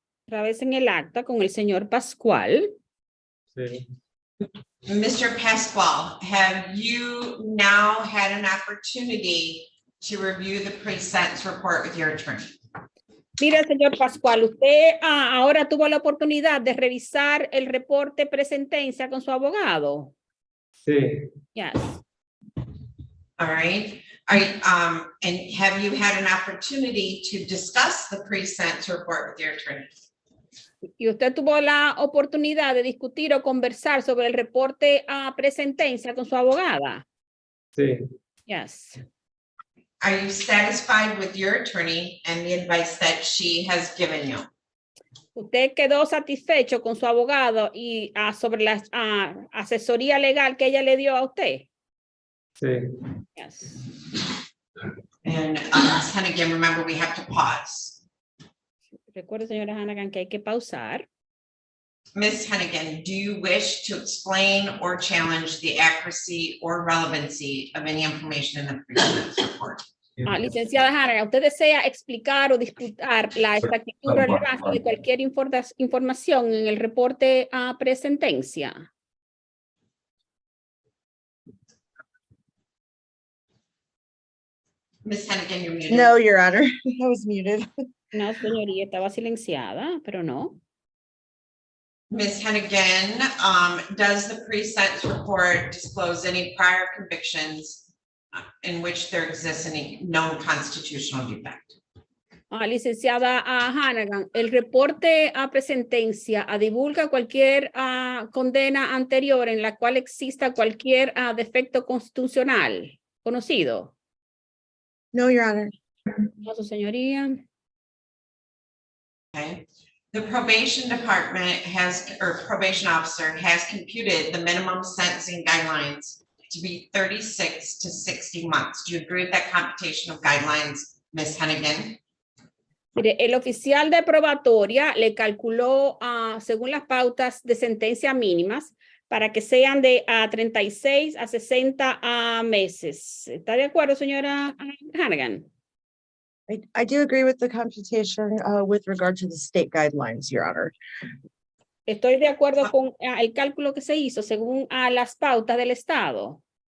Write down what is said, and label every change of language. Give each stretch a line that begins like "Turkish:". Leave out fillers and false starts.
Spanish: Otra vez en el acta con el señor Pascual. Sí.
English: Mr. Pasquale, have you now had an opportunity to review the pre-sentence report with your attorney?
Spanish: Mira, señor Pascual, usted ahora tuvo la oportunidad de revisar el reporte presentencia con su abogado. Sí.
English: Yes. All right. And have you had an opportunity to discuss the pre-sentence report with your attorney?
Spanish: Y usted tuvo la oportunidad de discutir o conversar sobre el reporte presentencia con su abogada. Sí.
English: Yes. Are you satisfied with your attorney and the advice that she has given you?
Spanish: ¿Usted quedó satisfecho con su abogado y sobre la asesoría legal que ella le dio a usted? Sí.
English: Yes. And Ms. Hennigan, remember we have to pause.
Spanish: Recuerde, señora Hannigan, que hay que pausar.
English: Ms. Hennigan, do you wish to explain or challenge the accuracy or relevancy of any information in the pre-sentence report?
Spanish: Licenciada Hannigan, ¿usted desea explicar o disputar la exactitud o relevancia de cualquier información en el reporte presentencia?
English: Ms. Hennigan, you're muted. No, Your Honor, I was muted.
Spanish: No, señoría, estaba silenciada, pero no.
English: Ms. Hennigan, does the pre-sentence report disclose any prior convictions in which there exists any known constitutional defect?
Spanish: Licenciada Hannigan, el reporte a presentencia divulga cualquier condena anterior en la cual exista cualquier defecto constitucional conocido.
English: No, Your Honor.
Spanish: No, su señoría.
English: Okay. The probation department or probation officer has computed the minimum sentencing guidelines to be 36 to 60 months. Do you agree with that computation of guidelines, Ms. Hennigan?
Spanish: Mire, el oficial de probatoria le calculó según las pautas de sentencia mínimas para que sean de 36 a 60 meses. ¿Está de acuerdo, señora Hannigan?
English: I do agree with the computation with regard to the state guidelines, Your Honor.
Spanish: Estoy de acuerdo con el cálculo que se hizo según las pautas del Estado.